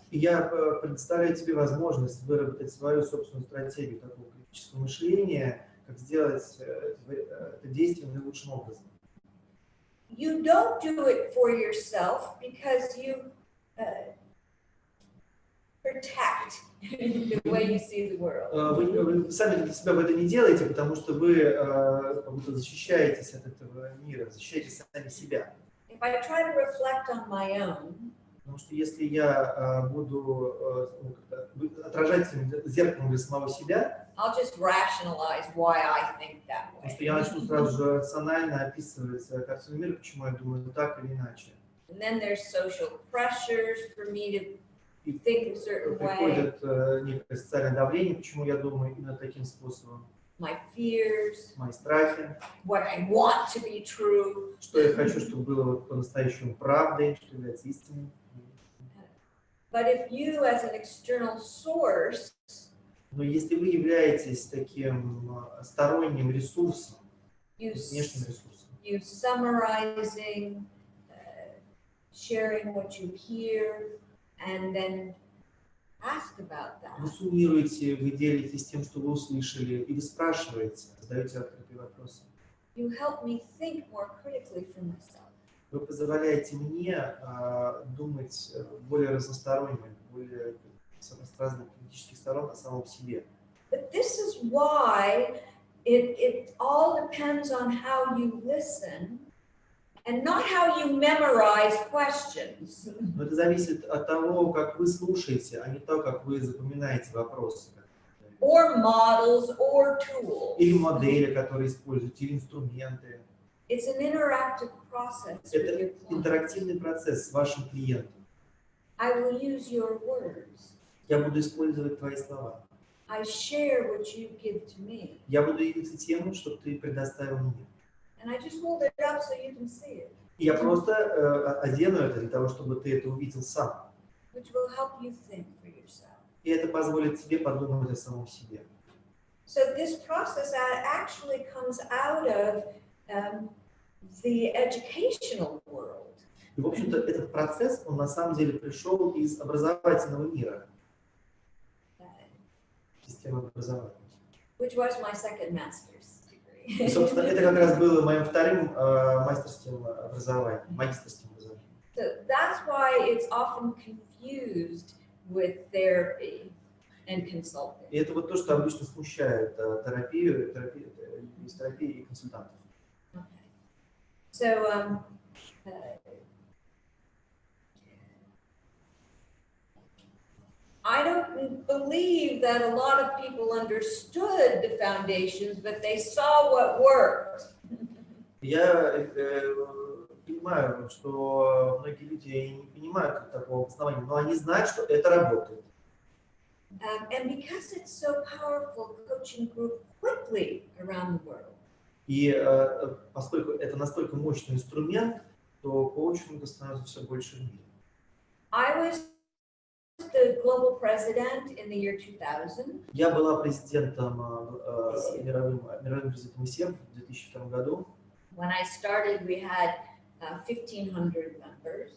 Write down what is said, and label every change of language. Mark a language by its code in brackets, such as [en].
[ru] И я предоставляю тебе возможность выработать свою собственную стратегию такого критического мышления, как сделать это действие наилучшим образом. [en] You don't do it for yourself because you protect the way you see the world. [ru] Вы сами для себя это не делаете, потому что вы как будто защищаетесь от этого мира, защищаете сами себя. [en] If I try to reflect on my own, [ru] Потому что если я буду отражателем, зеркалом для самого себя, [en] I'll just rationalize why I think that [ru] потому что [en] way. [ru] я начну сразу же рационально описывать картину мира, почему я думаю так или иначе. [en] And then there's social pressures for me to think a certain way. [ru] Приходит некое социальное давление, почему я думаю именно таким способом. [en] My fears, [ru] Мои страхи, [en] what I want to be true. [ru] что я хочу, чтобы было по-настоящему правдой, что является истиной. [en] But if you, as an external source, [ru] Но если вы являетесь таким сторонним ресурсом, внешним ресурсом, [en] you summarizing, sharing what you hear, and then ask about that. [ru] вы суммируете, вы делитесь тем, что вы услышали, и вы спрашиваете, задаете открытые вопросы. [en] You help me think more critically for myself. [ru] Вы позволяете мне думать более разносторонне, более с разных критических сторон о самом себе. [en] But this is why it all depends on how you listen and not how you memorize questions. [ru] Но это зависит от того, как вы слушаете, а не то, как вы запоминаете вопросы. [en] Or models or tools. [ru] Или модели, которые используете, или инструменты. [en] It's an interactive process with your [ru] Это [en] client. [ru] интерактивный процесс с вашим клиентом. [en] I will use your words. [ru] Я буду использовать твои слова. [en] I share what you give to me. [ru] Я буду делиться тем, что ты предоставил мне. [en] And I just hold it up so you can see it, [ru] И я просто одену это для того, чтобы ты это увидел сам. [en] which will help you think for yourself. [ru] И это позволит тебе подумать о самом себе. [en] So this process actually comes out of the educational world. [ru] И, в общем-то, этот процесс, он на самом деле пришел из образовательного мира, системы образования. [en] Which was my second master's degree. [ru] И, собственно, это как раз было моим вторым мастерским образованием, магистерским образованием. [en] So that's why it's often confused with therapy and consulting. [ru] И это вот то, что обычно смущает терапию и консультантов. [en] Okay. So I don't believe that a lot of people understood the foundations, but they saw what worked. [ru] Я понимаю, что многие люди не понимают такого основания, но они знают, что это работает. [en] And because it's so powerful, coaching grew quickly around the world. [ru] И поскольку это настолько мощный инструмент, то коучинга становится все больше в мире. [en] I was the global president in the year 2000. [ru] Я была президентом, мировым президентом ICF в 2002 году. [en] When I started, we had 1,500 members.